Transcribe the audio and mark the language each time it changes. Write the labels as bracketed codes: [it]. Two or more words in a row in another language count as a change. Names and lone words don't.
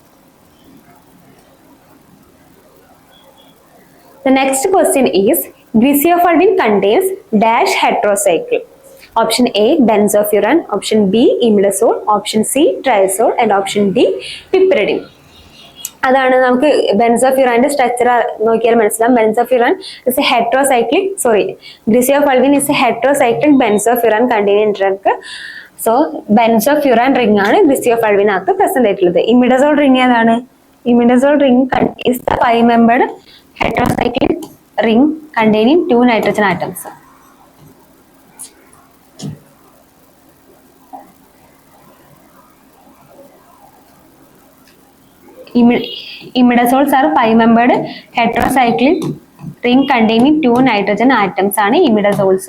[en] The next question is griseofulvin contains dash heterocycle. Option A benzofuran, option B imidazole, option C triazole and option D piperidine. [ml] അതാണ് നമുക്ക് ബെൻസോഫ്യൂറാന്റെ സ്ട്രക്ചർ നോക്കിയാൽ മനസ്സിലാവും. [en] benzofuran is a heterocyclic griseofulvin is a heterocyclic benzofuran containing drug. so benzofuran ring [ml] ആണ് griseofulvinനകത്ത് പ്രസന്റ് ആയിട്ടുള്ളത്. [en] imidazole ring ഏതാണ്? imidazole ring is the 5-membered heterocyclic ring containing 2 nitrogen atoms. Imidazoles are 5-membered heterocyclic ring containing 2 nitrogen atoms ആണ് imidazoles.